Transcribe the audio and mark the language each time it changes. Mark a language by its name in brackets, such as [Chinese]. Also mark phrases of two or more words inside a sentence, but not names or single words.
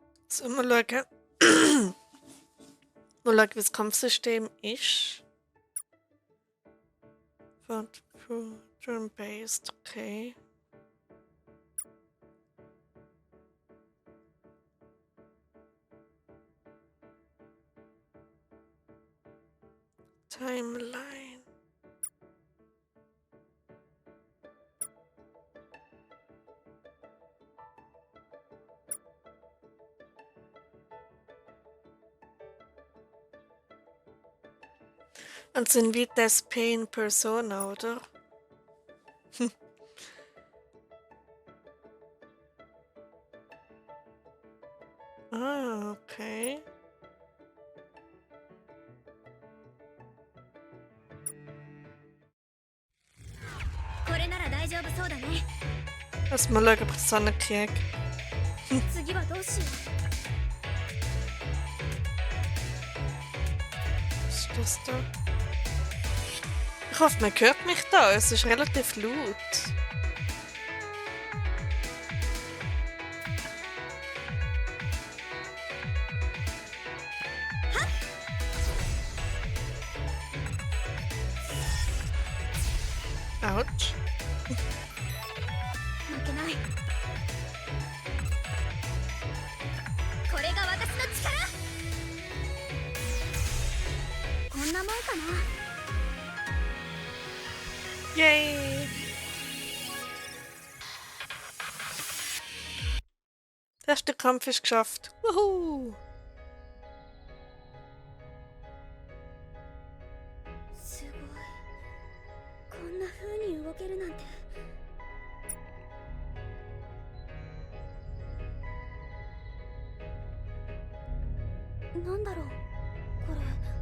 [German] So, mal schauen. Mal schauen, wie das Kampfsystem ist. Turn-based, okay. Timeline. Und sind wie das Pain Persona, oder? Ah, okay. Lass mal schauen, ob ich das ankriege. [Japanese] 次はどうしよ [German] Was ist das da? Ich hoffe, man hört mich da. Es ist relativ laut. Autsch. [Japanese] う。負けない。これが私の力。こんなもんかな。 Yay! [German] Der erste Kampf ist geschafft. Wuhu! [Japanese] すごい。こんな風に動けるなんて。なんだろうこれ。